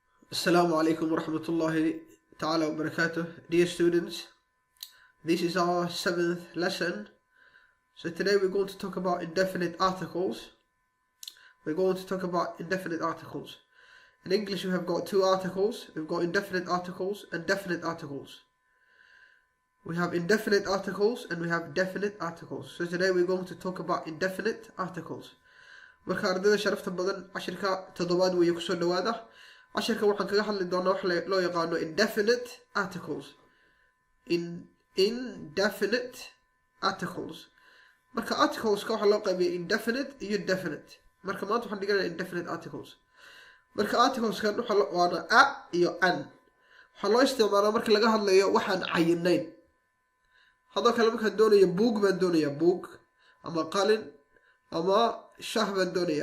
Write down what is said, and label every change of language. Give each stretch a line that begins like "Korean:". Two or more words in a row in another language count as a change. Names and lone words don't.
Arabic: السلام عليكم ورحمة الله تعالى وبركاته.
English: Dear students, this is our 7th lesson. So today we're going to talk about indefinite articles. In English we have got two articles. We've got indefinite articles and definite articles. We have indefinite articles and we have definite articles. So today we're going to talk about indefinite articles.
Somali: Marka ardayda sharafta badan cashirka toddobaad weeye kusoo dhawaada. Cashirka waxaan kaga hadli doonaa wax loo yaqaano
English: indefinite articles. Indefinite articles.
Somali: Marka articleska waxaa loo qaybiyaa indefinite iyo definite. Marka maanta waxaan dhiganayaa
English: indefinite articles.
Somali: Marka articleskan waana a iyo an. Waxaa loo isticmaalaa marka laga hadlayo waxaan cayinayn. Hadoo kale markaan doonayo buug baan doonayaa buug ama qalin ama shaah baan doonayaa.